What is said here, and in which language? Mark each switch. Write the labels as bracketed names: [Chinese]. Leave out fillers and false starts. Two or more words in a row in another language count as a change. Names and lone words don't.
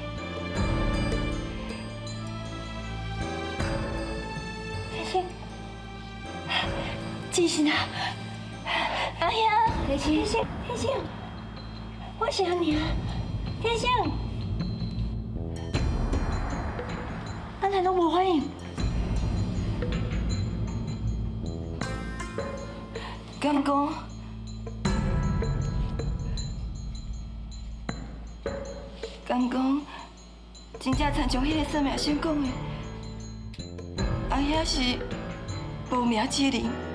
[Min Nan Chinese] 天星，真是啊！哎呀，天星，天星，我想你啊，天星。阿奶拢无反应，敢讲？敢讲？真正参像迄个算命先讲的，啊，遐是无名之人。